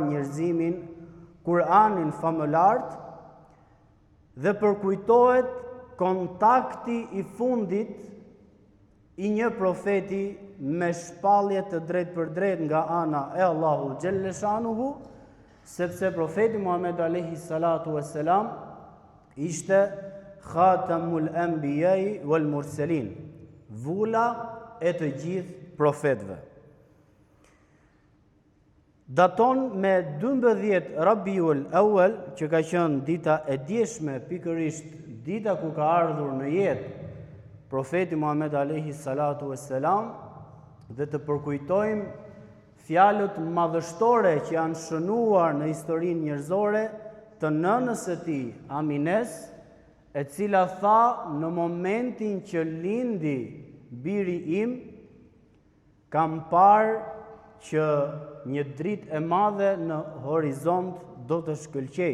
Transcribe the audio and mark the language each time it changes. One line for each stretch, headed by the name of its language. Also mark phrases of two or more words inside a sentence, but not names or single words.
Albanian: njerëzimin, Kur'anin famëlart, dhe përkujtohet kontakti i fundit i një profeti me shpallje të drejt për drejt nga ana e Allahu
Arabic: جل شأنه,
Albanian: sepse profeti Muhammed
Arabic: عليه الصلاة والسلام
Albanian: ishte
Arabic: خاتم الأنبياء والمرسلين,
Albanian: vula e të gjithë profetëve. Daton me 12 Rabiul Awwal, që ka qenë dita e djeshme, pikërisht dita ku ka ardhur në jetë profeti Muhammed
Arabic: عليه الصلاة والسلام,
Albanian: dhe të përkujtojmë fjalët madhështore që janë shënuar në historinë njerëzore të nënës së tij, Amines, e cila tha në momentin që lindi biri im, kam parë që një dritë e madhe në horizont do të shkëlqej.